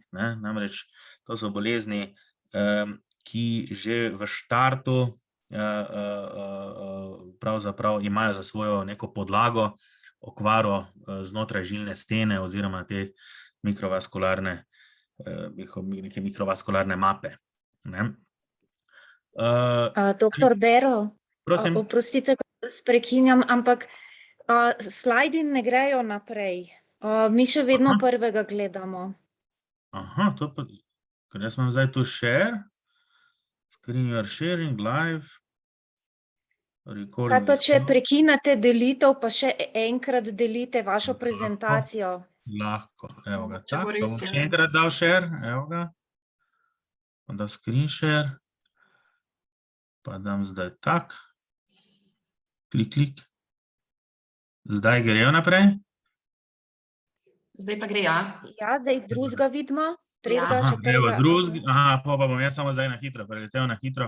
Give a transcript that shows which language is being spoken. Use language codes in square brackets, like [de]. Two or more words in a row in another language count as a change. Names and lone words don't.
[sl] Namreč to so bolezni, ki že v štartu pravzaprav imajo za svojo neko podlago okvaro znotraj žilne stene oziroma te mikrovaskularne mape. Doktor Bero, prosim. Oprostite, da prekinjam, ampak slajdi ne grejo naprej. Mi še vedno prvega gledamo. Aha, to pa, ker jaz imam zdaj tu [en] share, screen you are sharing, [sl] live, recording. Kaj pa, če prekinete delitev, pa še enkrat delite vašo prezentacijo? Lahko, evo ga, tako, bom še enkrat dal share, evo ga, pa da [en] screen share, [sl] pa dam zdaj tak, klik, zdaj grejo naprej. Zdaj pa gre, ja. Ja, zdaj drugega vidimo. Evo, drugega, pa bom jaz samo zdaj na hitro, preletel na hitro.